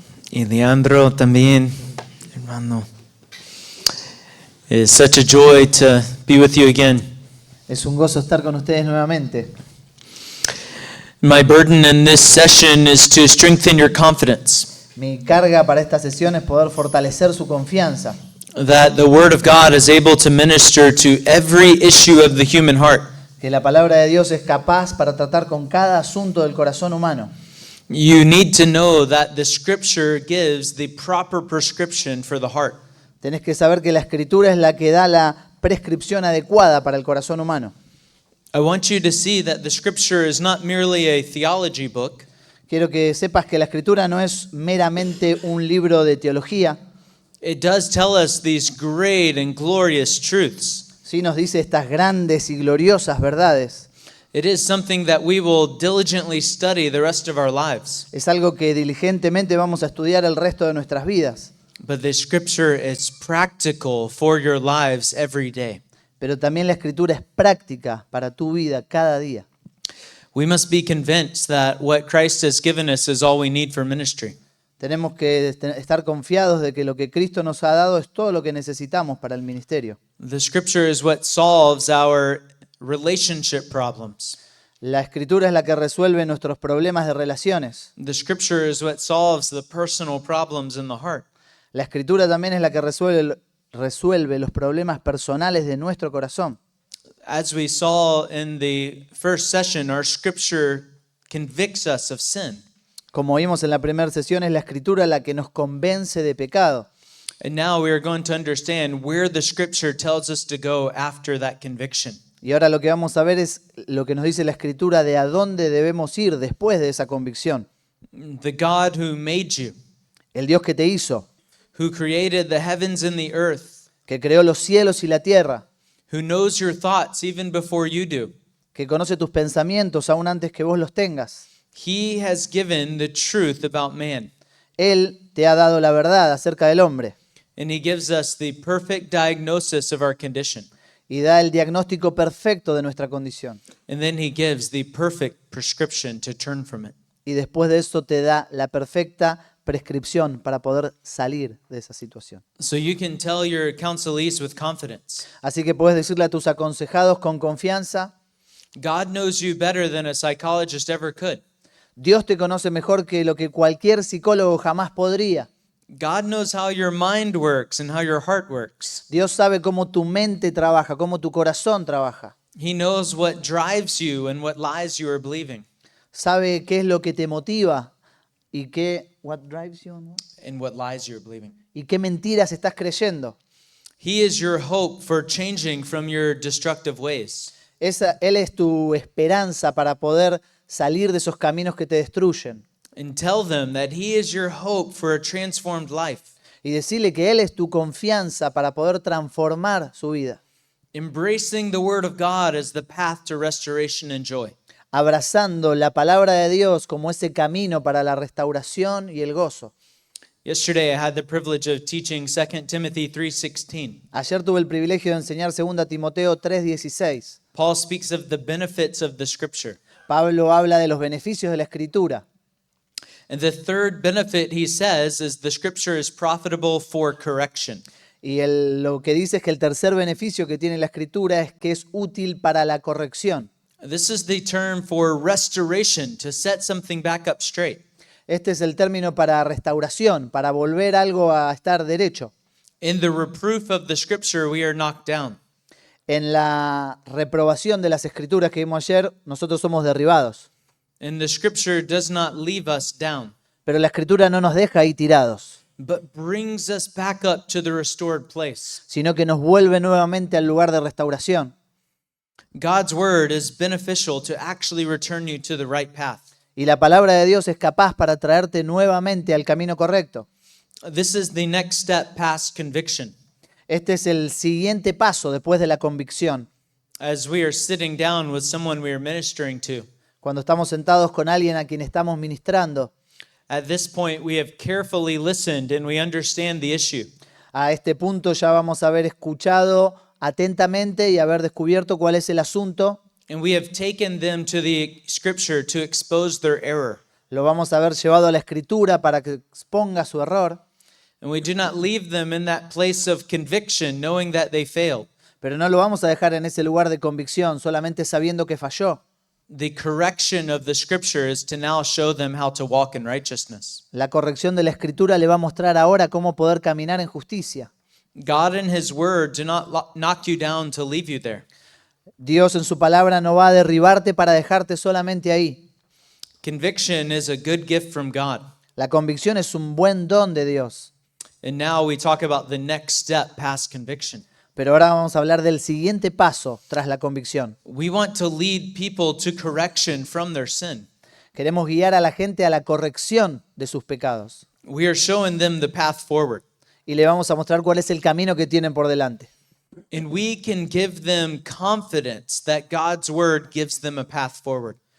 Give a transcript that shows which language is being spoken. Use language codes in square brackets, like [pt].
[es] Y Leandro también, hermano. [en] It's such a joy to be with you again. [es] Es un gozo estar con ustedes nuevamente. [en] My burden in this session is to strengthen your confidence [es] Mi carga para esta sesión es poder fortalecer su confianza, [en] that the Word of God is able to minister to every issue of the human heart. [es] que la palabra de Dios es capaz para tratar con cada asunto del corazón humano. [en] You need to know that the Scripture gives the proper prescription for the heart. [es] Tenés que saber que la Escritura es la que da la prescripción adecuada para el corazón humano. [en] I want you to see that the Scripture is not merely a theology book, [es] Quiero que sepas que la Escritura no es meramente un libro de teología, [en] it does tell us these great and glorious truths. [es] sí nos dice estas grandes y gloriosas verdades. [en] It is something that we will diligently study the rest of our lives. [es] Es algo que diligentemente vamos a estudiar el resto de nuestras vidas. [en] But the Scripture is practical for your lives every day. [es] Pero también la Escritura es práctica para tu vida cada día. [en] We must be convinced that what Christ has given us is all we need for ministry. [es] Tenemos que estar confiados de que lo que Cristo nos ha dado es todo lo que necesitamos para el ministerio. [en] The Scripture is what solves our relationship problems. [es] La Escritura es la que resuelve nuestros problemas de relaciones. [en] The Scripture is what solves the personal problems in the heart. [es] La Escritura también es la que resuelve los problemas personales de nuestro corazón. [en] As we saw in the first session, our Scripture convicts us of sin. [es] Como vimos en la primera sesión, es la Escritura la que nos convence de pecado. [en] And now we are going to understand where the Scripture tells us to go after that conviction. [es] Y ahora lo que vamos a ver es lo que nos dice la Escritura de a dónde debemos ir después de esa convicción. [en] The God who made you, [es] El Dios que te hizo, [en] who created the heavens and the earth, [es] que creó los cielos y la tierra, [en] who knows your thoughts even before you do. [es] que conoce tus pensamientos aún antes que vos los tengas. [en] He has given the truth about man, [es] Él te ha dado la verdad acerca del hombre [en] and he gives us the perfect diagnosis of our condition. [es] y da el diagnóstico perfecto de nuestra condición. [en] And then he gives the perfect prescription to turn from it. [es] Y después de eso te da la perfecta prescripción para poder salir de esa situación. [en] So you can tell your counselees with confidence, [es] Así que puedes decirle a tus aconsejados con confianza, [en] God knows you better than a psychologist ever could. [es] Dios te conoce mejor que lo que cualquier psicólogo jamás podría. [en] God knows how your mind works and how your heart works. [es] Dios sabe cómo tu mente trabaja, cómo tu corazón trabaja. [en] He knows what drives you and what lies you are believing [es] Sabe qué es lo que te motiva y qué, [en] what drives you, [es] ¿no? [en] and what lies you're believing. [es] Y qué mentiras estás creyendo. [en] He is your hope for changing from your destructive ways. [es] Él es tu esperanza para poder salir de esos caminos que te destruyen. [en] And tell them that he is your hope for a transformed life. [es] Y decirle que Él es tu confianza para poder transformar su vida. [en] Embracing the word of God as the path to restoration and joy. [es] Abrazando la palabra de Dios como ese camino para la restauración y el gozo. [en] Yesterday I had the privilege of teaching 2 Timothy 3:16. [es] Ayer tuve el privilegio de enseñar 2 Timoteo 3:16. [en] Paul speaks of the benefits of the scripture. [es] Pablo habla de los beneficios de la Escritura. [en] And the third benefit he says is the scripture is profitable for correction. [es] Y lo que dice es que el tercer beneficio que tiene la Escritura es que es útil para la corrección. [en] This is the term for restoration, to set something back up straight. [es] Este es el término para restauración, para volver algo a estar derecho. [en] In the reproof of the scripture we are knocked down. [es] En la reprobación de las Escrituras que vimos ayer, nosotros somos derribados. [en] And the scripture does not leave us down, [es] Pero la Escritura no nos deja ahí tirados, [en] but brings us back up to the restored place. [es] sino que nos vuelve nuevamente al lugar de restauración. [en] God's word is beneficial to actually return you to the right path. [es] Y la palabra de Dios es capaz para traerte nuevamente al camino correcto. [en] This is the next step past conviction. [es] Este es el siguiente paso después de la convicción. [en] As we are sitting down with someone we are ministering to, [es] Cuando estamos sentados con alguien a quien estamos ministrando, [en] at this point we have carefully listened and we understand the issue. [es] a este punto ya vamos a haber escuchado atentamente y haber descubierto cuál es el asunto. [en] And we have taken them to the scripture to expose their error. [es] Lo vamos a haber llevado a la Escritura para que exponga su error, [en] And we do not leave them in that place of conviction, knowing that they failed. [es] pero no lo vamos a dejar en ese lugar de convicción, solamente sabiendo que falló. [en] The correction of the scripture is to now show them how to walk in righteousness. [es] La corrección de la Escritura le va a mostrar ahora cómo poder caminar en justicia. [en] God and His Word do not knock you down to leave you there. [es] Dios en su palabra no va a derribarte para dejarte solamente ahí. [en] Conviction is a good gift from God. [es] La convicción es un buen don de Dios. [en] And now we talk about the next step past conviction. [es] Pero ahora vamos a hablar del siguiente paso tras la convicción. [en] We want to lead people to correction from their sin. [es] Queremos guiar a la gente a la corrección de sus pecados. [en] We are showing them the path forward. [es] Y le vamos a mostrar cuál es el camino que tienen por delante. [en] And we can give them confidence that God's Word gives them a path forward.